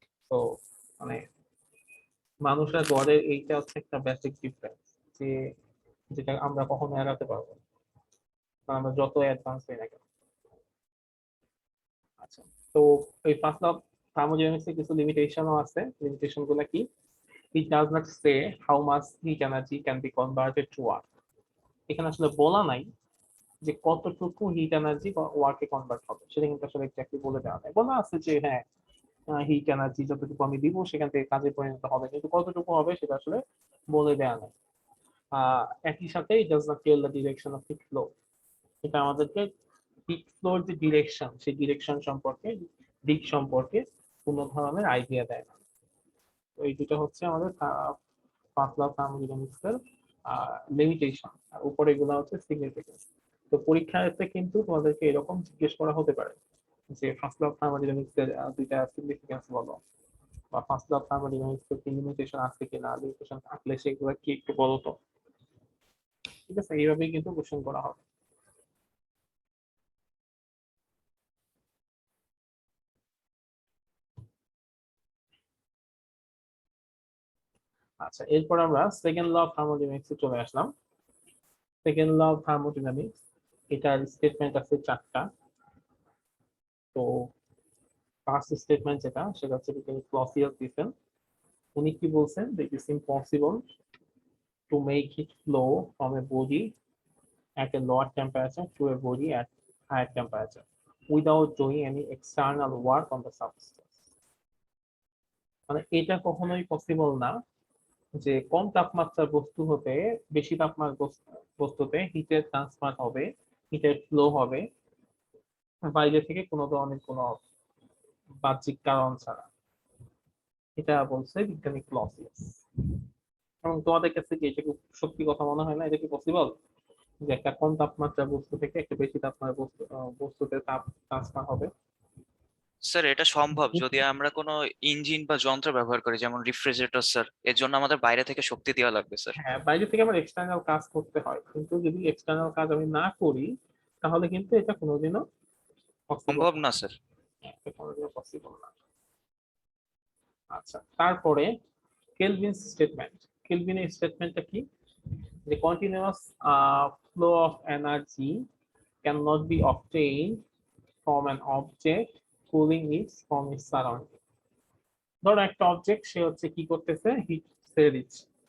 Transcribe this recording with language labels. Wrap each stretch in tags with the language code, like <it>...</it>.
<bn>তো মানে মানুষ আর গডের এইটা হচ্ছে একটা বেসিক ডিফারেন্স, যে যেটা আমরা কখনো এড়াতে পারবো না, কারণ আমরা যত অ্যাডভান্স হই না কেন। আচ্ছা, তো এই ফার্স্ট ল অফ থার্মোডাইনামিক্সে কিছু লিমিটেশনও আছে। লিমিটেশন গুলো কি?</bn> <en>It does not say how much heat energy can be converted to work.</en> <bn>এখানে আসলে বলা নাই যে কতটুকু হিট এনার্জি ওয়ার্কে কনভার্ট হবে, সেটা কিন্তু আসলে এক্স্যাক্টলি বলে দেওয়া নাই। বলা আছে যে হ্যাঁ, হিট এনার্জি যতটুকু আমি দিব সেখান থেকে কাজে পরিণত হবে, কিন্তু কতটুকু হবে সেটা আসলে বলে দেওয়া নাই। একই সাথে</bn> <en>it does not tell the direction of heat flow.</en> <bn>এটা আমাদেরকে হিট ফ্লোর যে ডিরেকশন, সেই ডিরেকশন সম্পর্কে, দিক সম্পর্কে কোনো ধরনের আইডিয়া দেয় না। তো এই দুটো হচ্ছে আমাদের ফার্স্ট ল অফ থার্মোডাইনামিক্স এর লিমিটেশন, আর উপরে এগুলো হচ্ছে সিগনিফিকেন্স। তো পরীক্ষাতে কিন্তু তোমাদেরকে এরকম জিজ্ঞেস করা হতে পারে যে ফার্স্ট ল অফ থার্মোডাইনামিক্স এর দুইটা সিগনিফিকেন্স বলো, বা ফার্স্ট ল অফ থার্মোডাইনামিক্স এর কি লিমিটেশন আছে কিনা, লিমিটেশন থাকলে সেগুলো কি একটু বলো তো। ঠিক আছে, এইভাবেই কিন্তু কোশ্চেন করা হবে। আচ্ছা, এরপর আমরা সেকেন্ড ল অফ থার্মোডাইনামিক্স এ চলে আসলাম। সেকেন্ড ল অফ থার্মোডাইনামিক্স, এটার স্টেটমেন্ট আছে 4টা। তো ফার্স্ট স্টেটমেন্ট যেটা, সেটা হচ্ছে ক্লসিয়াস দিয়েছেন। উনি কি বলছেন?</bn> <en>that it is impossible to make heat flow from a body at a lower temperature to a body at higher temperature without doing any external work on the substance.</en> <bn>মানে এটা কখনোই পসিবল না যে কম তাপমাত্রার বস্তু হতে বেশি তাপমাত্রার বস্তুতে হিটের ট্রান্সফার হবে, হিটের ফ্লো হবে বাইরে থেকে কোনো ধরনের কোনো বাহ্যিক কারণ ছাড়া। এটা বলছে বিজ্ঞানী ক্লসিয়াস। এবং তোমাদের কাছে কি এটা খুব সত্যি কথা মনে হয় না? এটা কি পসিবল যে একটা কম তাপমাত্রার বস্তু থেকে একটা বেশি তাপমাত্রার বস্তুতে তাপ ট্রান্সফার হবে? স্যার এটা সম্ভব যদি আমরা কোনো ইঞ্জিন বা যন্ত্র ব্যবহার করি, যেমন রেফ্রিজারেটর স্যার, এর জন্য আমাদের বাইরে থেকে শক্তি দেওয়া লাগবে স্যার। হ্যাঁ, বাইরে থেকে আমার এক্সটার্নাল কাজ করতে হয়, কিন্তু যদি এক্সটার্নাল কাজ আমি না করি তাহলে কিন্তু এটা কোনোদিনও পসিবল সম্ভব না স্যার। পসিবল না। আচ্ছা, তারপরে কেলভিন স্টেটমেন্ট। কেলভিনের স্টেটমেন্টটা কি?</bn> <en>The continuous flow of energy cannot be obtained from an object cooling it from its surrounding.</en> <bn>ধরো একটা অবজেক্ট, সে হচ্ছে কি করতেছে, হিট ছেড়ে দিচ্ছে।</bn>